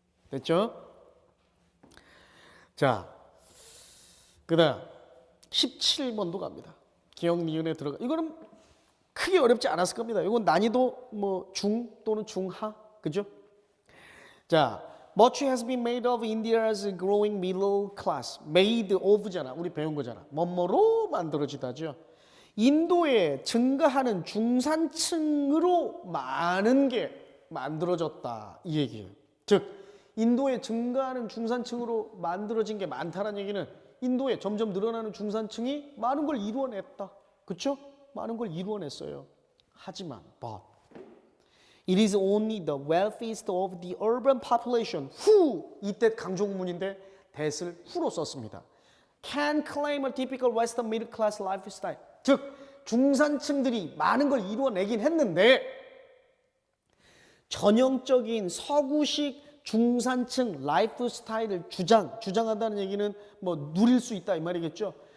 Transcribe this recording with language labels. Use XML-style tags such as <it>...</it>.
<ko>됐죠? 자, 그 다음 17번도 갑니다. 기억 니은에 들어가. 이거는 크게 어렵지 않았을 겁니다. 이건 난이도 뭐 중 또는 중하, 그죠?</ko> <en>자, much has been made of India's growing middle class. made of</en> <ko>잖아. 우리 배운 거잖아. 뭐뭐로 만들어지다죠. 인도에 증가하는 중산층으로 많은 게 만들어졌다. 이 얘기예요. 즉, 인도에 증가하는 중산층으로 만들어진 게 많다는 얘기는 인도에 점점 늘어나는 중산층이 많은 걸 이루어냈다. 그렇죠? 많은 걸 이루어냈어요. 하지만</ko> <en>but it is only the wealthiest of the urban population who,</en> <ko>이때 강조구문인데 that을 후로 썼습니다.</ko> <en>Can claim a typical Western middle class lifestyle.</en> <ko>즉 중산층들이 많은 걸 이루어내긴 했는데 전형적인 서구식 중산층 라이프 스타일을 주장한다는 얘기는 뭐 누릴 수 있다 이 말이겠죠.</ko>